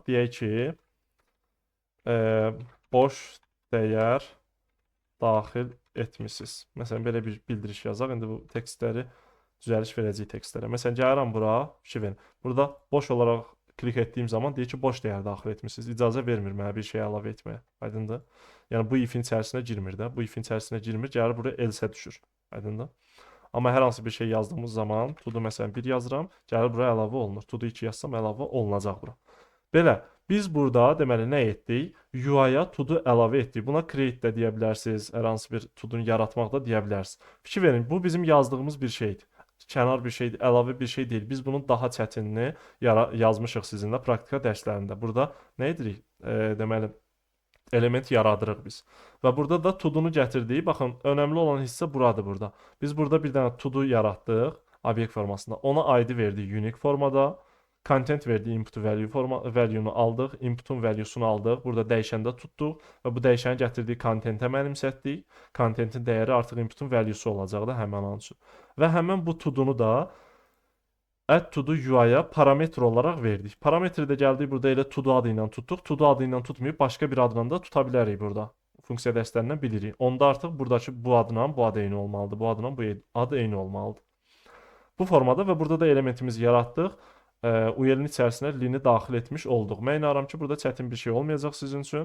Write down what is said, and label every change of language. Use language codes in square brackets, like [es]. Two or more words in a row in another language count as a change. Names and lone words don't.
[az] Deyək ki boş dəyər daxil etmisiniz. Məsələn belə bir bildiriş yazaq. İndi bu tekstləri düzəliş verəcəyik tekstlərə. Məsələn gəlirəm bura, fikir verin. Burada boş olaraq klik etdiyim zaman deyir ki, boş dəyər daxil etmisiniz. İcazə vermir mənə bir şey əlavə etməyə. Aydındır? Yəni bu if-in içərisinə girmir də. Bu if-in içərisinə girmir, gəlir buraya else düşür. Aydındır? Amma hər hansı bir şey yazdığımız zaman to-do məsələn 1 yazıram, gəlir buraya əlavə olunur. To-do 2 yazsam əlavə olunacaq bura. Belə, biz burada deməli nə etdik? UI-ya to-do əlavə etdik. Buna create də deyə bilərsiniz, hər hansı bir to-do-nu yaratmaq da deyə bilərsiniz. Fikir verin, bu bizim yazdığımız bir şeydir. kənar bir şey, əlavə bir şey deyil. Biz bunun daha çətinini yazmışıq sizinlə praktika dərslərində. Burada nə edirik? Deməli, element yaradırıq biz. Və burada da to-do-nu gətirdik. Baxın, önəmli olan hissə buradır burada. Biz burada bir dənə to-do yaratdıq obyekt formasında. Ona ID verdik unique formada. Content verdik [en] input value-nu [az] aldıq. Inputun valuesunu aldıq. Burada dəyişəndə tutduq və bu dəyişəni gətirdik contentə mənimsətdik. Contentin dəyəri artıq inputun valuesu olacaq da həmin an üçün. Və həmin bu to-do-nu da [en] add to do UI-ya [az] parametr olaraq verdik. Parametri də gəldik burada elə [en] to do [az] adı ilə tutduq. [en] To do [az] adı ilə tutmayıb başqa bir adla da tuta bilərik burada. Funksiya dərslərindən bilirik. Onda artıq buradakı bu adla bu ad eyni olmalıdır. Bu adla bu ad eyni olmalıdır. Bu formada və burada da elementimizi yaratdıq. URL-in içərisinə lini daxil etmiş olduq. Mən inanıram ki, burada çətin bir şey olmayacaq sizin üçün.